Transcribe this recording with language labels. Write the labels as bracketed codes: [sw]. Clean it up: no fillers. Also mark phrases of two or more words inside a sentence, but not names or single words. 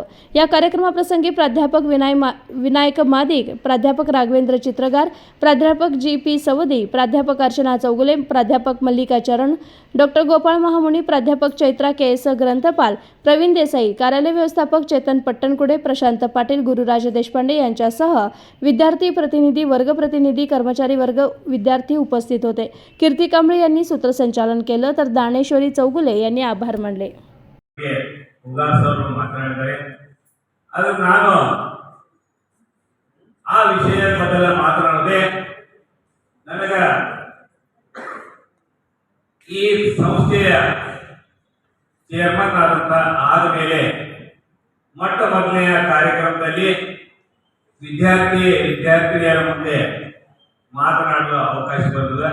[mr] या कार्यक्रमाप्रसंगी प्राध्यापक विनायक मादिक, प्राध्यापक राघवेंद्र चित्रगार, प्राध्यापक GP सवदी, प्राध्यापक अर्चना चौगुले, प्राध्यापक मल्लिका चरण, डॉक्टर गोपाळ महामुनी, प्राध्यापक चैत्रा KS ग्रंथपाल, प्रवीण देसाई, कार्यालय व्यवस्थापक चेतन पट्टणकुडे, प्रशांत पाटील, गुरुराज देशपांडे यांच्यासह विद्यार्थी प्रतिनिधी, वर्ग प्रतिनिधी, कर्मचारी वर्ग, विद्यार्थी उपस्थित होते. कीर्ती कांबळे यांनी सूत्रसंचालन केलं तर दानेश्वरी चौगुले यांनी आभार मानले. [kn] ಅದು ನಾನು ಆ ವಿಷಯದ ಬಗ್ಗೆ ಮಾತನಾಡದೆ ನನಗ ಈ ಸಂಸ್ಥೆಯ ಚೇರ್ಮನ್ ಆದ ಮೇಲೆ ಮೊಟ್ಟ ಮೊದಲನೆಯ ಕಾರ್ಯಕ್ರಮದಲ್ಲಿ ವಿದ್ಯಾರ್ಥಿನಿಯರ ಮುಂದೆ ಮಾತನಾಡುವ ಅವಕಾಶ ಬಂದಿದೆ.